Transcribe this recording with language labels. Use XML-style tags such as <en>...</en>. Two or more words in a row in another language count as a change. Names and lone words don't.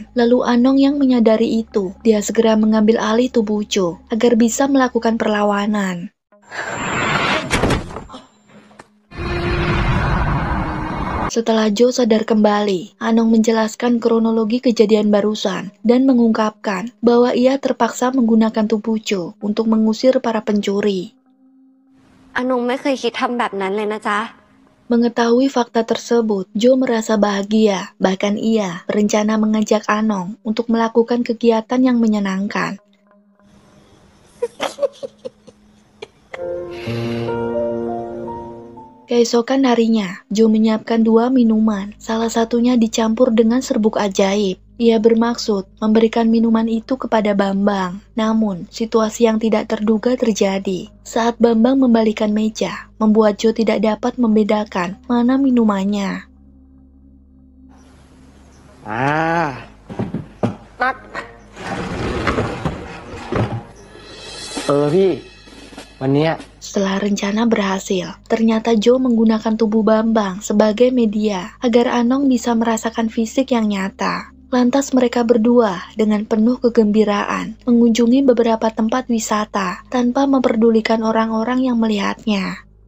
<id>Lalu Anong yang menyadari itu, dia segera mengambil alih tubuh Joe agar bisa melakukan perlawanan. Setelah Joe sadar kembali, Anong menjelaskan kronologi kejadian barusan dan mengungkapkan bahwa ia terpaksa menggunakan tubuh Joe untuk mengusir para pencuri.</id> <th>อานงไม่เคยคิดทำแบบนั้นเลยนะจ๊ะ</th> <id>Mengetahui fakta tersebut, Joe merasa bahagia. Bahkan ia berencana mengajak Anong untuk melakukan kegiatan yang menyenangkan. Keesokan harinya, Joe menyiapkan 2 minuman, salah satunya dicampur dengan serbuk ajaib. Ia bermaksud memberikan minuman itu kepada Bambang. Namun, situasi yang tidak terduga terjadi. Saat Bambang membalikan meja, membuat Joe tidak dapat membedakan mana minumannya.</id> <th>นัดพี่วันเนี้ย</th> <id>Setelah rencana berhasil, ternyata Joe menggunakan tubuh Bambang sebagai media agar Anong bisa merasakan fisik yang nyata. Lantas mereka berdua dengan penuh kegembiraan mengunjungi beberapa tempat wisata tanpa memperdulikan orang-orang yang melihatnya.</id>